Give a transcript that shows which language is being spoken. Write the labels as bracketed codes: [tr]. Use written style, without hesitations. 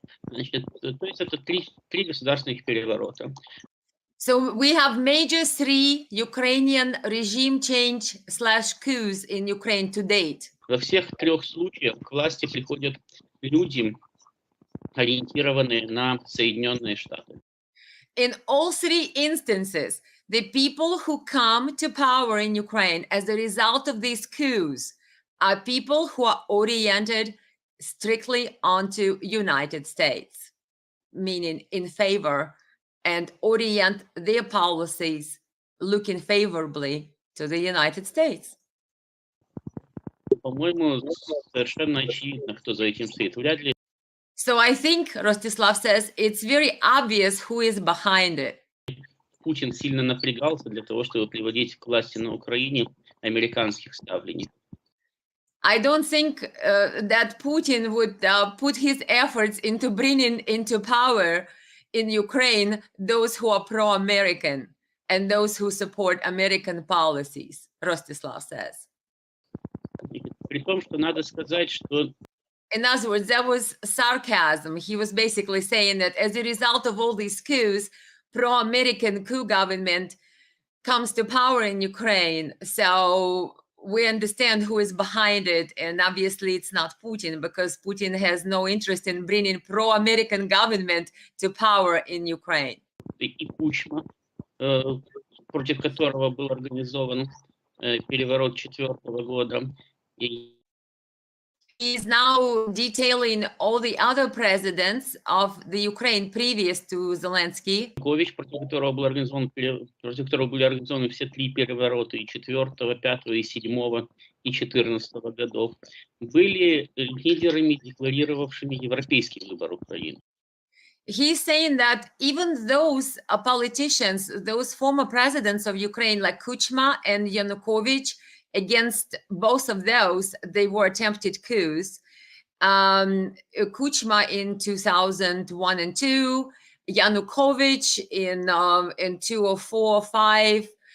[ru] Значит, то есть это три государственных переворота. [en] So we have major 3 Ukrainian regime change / coups in Ukraine to date. [ru] Во всех 3 случаях к власти приходят люди, ориентированные на Соединенные Штаты. [en] In all 3 instances, the people who come to power in Ukraine as a result of these coups are people who are oriented strictly onto United States, meaning in favor, and orient their policies looking favorably to the United States. [ru] По-моему, совершенно очевидно, кто за этим стоит. Вряд ли [en] So I think, Rostislav says, it's very obvious who is behind it. [ru] Путин сильно напрягался для того, чтобы приводить к власти на Украине американских ставленников. [en] I don't think that Putin would put his efforts into bringing into power in Ukraine those who are pro-American and those who support American policies, Rostislav says. [ru] При том, что надо сказать, что [en] In other words, that was sarcasm. He was basically saying that as a result of all these coups, pro-American coup government comes to power in Ukraine. So we understand who is behind it. And obviously it's not Putin, because Putin has no interest in bringing pro-American government to power in Ukraine. [ru] и Кучма, против которого был организован переворот 2004 года, и [en] He's now detailing all the other presidents of the Ukraine previous to Zelensky. [ru] Янукович, против которого были организованы все 3 переворота, и 4, 5, и 7, и 14 годов, были лидерами, декларировавшими европейский выбор Украины. [en] He's saying that even those politicians, those former presidents of Ukraine like Kuchma and Yanukovych, against both of those, they were attempted coups. Kuchma in 2001 and 2, Yanukovych in 2004, 5.